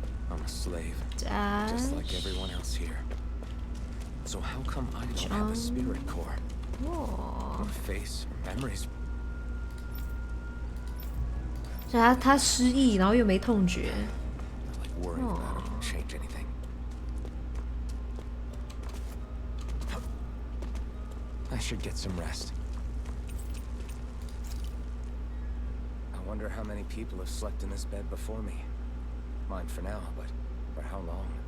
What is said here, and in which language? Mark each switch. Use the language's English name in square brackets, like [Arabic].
[English] I'm a slave, Dash. just like everyone else here. So how come I don't have a spirit core? Whoa. Or face, or memories? [Chinese] 所以他失忆，然后又没痛觉。 [English] Not like worrying about it won't change anything. I should get some rest. I wonder how many people have slept in this bed before me. Mine for now, but For how long?